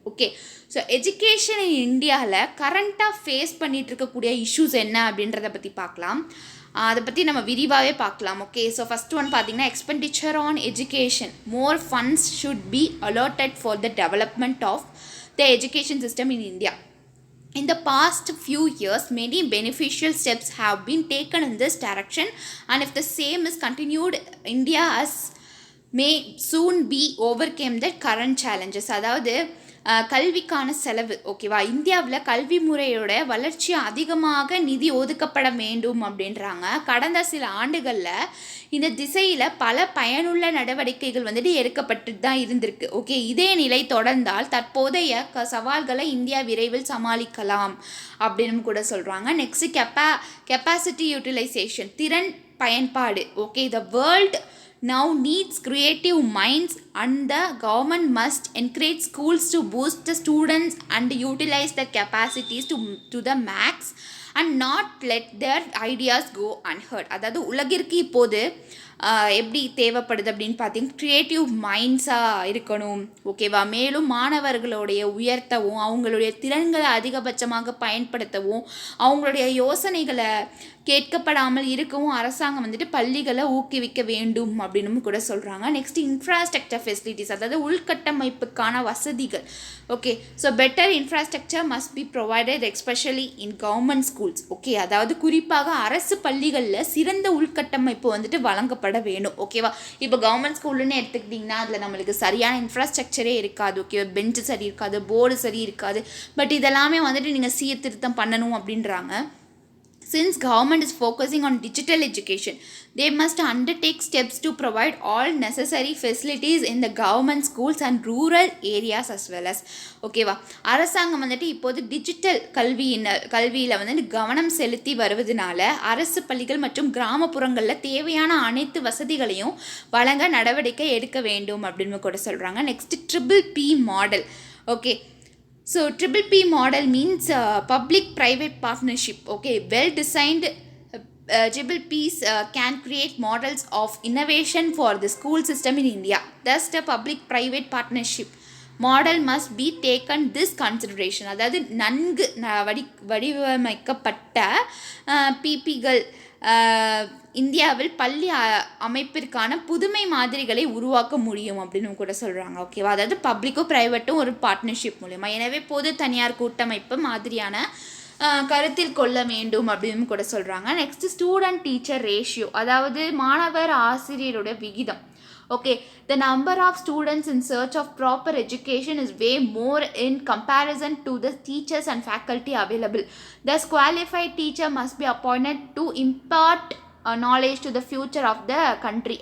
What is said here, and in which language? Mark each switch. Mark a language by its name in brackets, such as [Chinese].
[Tamil] Okay, so education in இந்தியாவில் கரண்ட்டாக face பண்ணிகிட்டு இருக்கக்கூடிய இஷ்யூஸ் என்ன அப்படின்றத பற்றி பார்க்கலாம். அதை பற்றி நம்ம விரிவாகவே பார்க்கலாம். ஓகே, ஸோ ஃபஸ்ட் ஒன் பார்த்திங்கன்னா, expenditure on education. [English] More funds should be allotted for the development of the education system in India. In the past few years, many beneficial steps have been taken in this direction, and if the same is continued, India may soon be overcome the current challenges. [Tamil] அதாவது கல்விக்கான செலவு, ஓகேவா, இந்தியாவில் கல்வி முறையோட வளர்ச்சி அதிகமாக நிதி ஒதுக்கப்பட வேண்டும் அப்படின்றாங்க. கடந்த சில ஆண்டுகளில் இந்த திசையில் பல பயனுள்ள நடவடிக்கைகள் வந்துட்டு எடுக்கப்பட்டு தான் இருந்திருக்கு. ஓகே, இதே நிலை தொடர்ந்தால் தற்போதைய சவால்களை இந்தியா விரைவில் சமாளிக்கலாம் அப்படின்னு கூட சொல்கிறாங்க. [English] next capacity utilisation, [Tamil] திறன் பயன்பாடு. [English] Okay, the world now needs creative minds and the government must encourage schools to boost the students and utilize their capacities to the max and not let their ideas go unheard. [Tamil] அதாவது உலகிற்கு இப்போது எப்படி தேவைப்படுது அப்படின்னு பார்த்தீங்கன்னா, creative மைண்ட்ஸாக இருக்கணும். ஓகேவா, மேலும் மாணவர்களுடைய உயர்த்தவும், அவங்களுடைய திறன்களை அதிகபட்சமாக பயன்படுத்தவும், அவங்களுடைய யோசனைகளை கேட்கப்படாமல் இருக்கவும் அரசாங்கம் வந்துட்டு பள்ளிகளை ஊக்குவிக்க வேண்டும் அப்படின்னு கூட சொல்கிறாங்க. [English] next infrastructure facilities, [Tamil] அதாவது உள்கட்டமைப்புக்கான வசதிகள். [English] Okay, so better infrastructure must be provided especially in government schools. [Tamil] Okay, அதாவது குறிப்பாக அரசு பள்ளிகளில் சிறந்த உள்கட்டமைப்பு வந்துட்டு வழங்கப்பட வேணும். ஓகேவா, இப்போ கவர்மெண்ட் ஸ்கூல்னு எடுத்துக்கிட்டிங்கன்னா அதில் நம்மளுக்கு சரியான இன்ஃப்ராஸ்ட்ரக்சரே இருக்காது. ஓகே, பெஞ்சு சரி இருக்காது, போர்டு சரி இருக்காது. பட் இதெல்லாமே வந்துட்டு நீங்கள் சீர்திருத்தம் பண்ணணும் அப்படின்றாங்க. [English] Since government is focusing on digital education, they must undertake steps to provide all necessary facilities in the government schools and rural areas as well as. [Tamil] ஓகேவா, அரசாங்கம் வந்துட்டு இப்போது டிஜிட்டல் கல்வியில் வந்துட்டு கவனம் செலுத்தி வருவதனால அரசு பள்ளிகள் மற்றும் கிராமப்புறங்களில் தேவையான அனைத்து வசதிகளையும் வழங்க நடவடிக்கை எடுக்க வேண்டும் அப்படின்னு கூட சொல்கிறாங்க. [English] Next PPP model. Okay, so PPP model means public-private partnership. Okay, well-designed PPPs can create models of innovation for the school system in India. Thus, the public-private partnership model must be taken this consideration. [Tamil] அதாவது நன்கு வடிவமைக்கப்பட்ட பிபிகள் இந்தியாவில் பள்ளி அமைப்பிற்கான புதுமை மாதிரிகளை உருவாக்க முடியும் அப்படின்னு கூட சொல்கிறாங்க. ஓகேவா, அதாவது பப்ளிக்கும் ப்ரைவேட்டும் ஒரு பார்ட்னர்ஷிப் மூலமா. எனவே பொது தனியார் கூட்டமைப்பு மாதிரியான கருத்தில் கொள்ள வேண்டும் அப்படின்னு கூட சொல்கிறாங்க. [English] next student teacher ratio, [Tamil] அதாவது மாணவர் ஆசிரியரோட விகிதம். [English] Okay, the number of students in search of proper education is way more in comparison to the teachers and faculty available. Thus, qualified teacher must be appointed to impart knowledge to the future of the country.